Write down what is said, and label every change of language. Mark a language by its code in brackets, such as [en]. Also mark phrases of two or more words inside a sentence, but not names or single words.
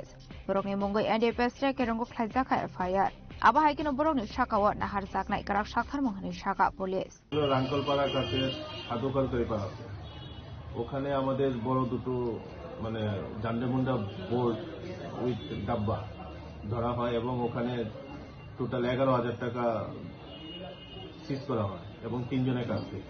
[trp] बरकनि मंगै एनडीपीएस रे केरंगो खलाइजाखा एफआईआर आबा हाइकेनो बरकनि शाखावा नाहार जाकनाय काराक शाखार मंगनि शाखा पुलिस। [bn] রাঙ্কলপাড়া কাছে সাধুকার তৈপাড়া ওখানে আমাদের বড় দুটো জান্ডামুন্ডা [en] board with [bn] ডাব্বা ধরা হয় এবং ওখানে টোটাল 11,000 টাকা সিজ করা হয় এবং 3 জনের কাছ থেকে।